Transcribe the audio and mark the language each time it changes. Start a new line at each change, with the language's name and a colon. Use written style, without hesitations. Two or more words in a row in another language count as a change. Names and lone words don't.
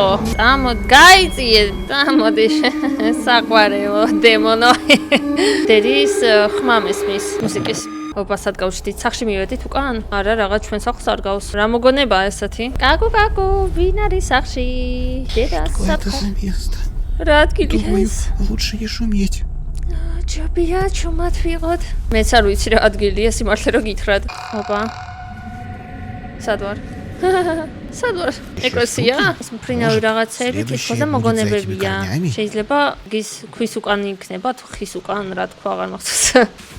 Georgian: მოდი, გაიწიე. მოდი, საყვარელო, დემონო. დედის ხმა მესმის მუსიკის. ოპა, სად გავჩდით? სახლში მივედით უკან? არა, რაღაც ჩვენ სახლს არ გავს. რა მოგონებაა ესეთი? კაკუ, ვინ არის სახლში? დედა,
Russian: Какое это за место?
Georgian: რა ადგილია
Russian: Думаю,
Georgian: ეს?
Russian: лучше не шуметь.
Georgian: ჯობია, ჩუმად ვიღოთ. მეც არ ვიცი რა ადგილია, სიმართლე რო გითხრათ. ოპა. სად ვარ? სად ვარ? ეკლესია? ეს მფრინავი რაღაცები თითქოს და მოგონებებია. შეიძლება გის ქვის უკან იქნება, თუ ხის უკან, რა თქვა, აღარ მახსოვს.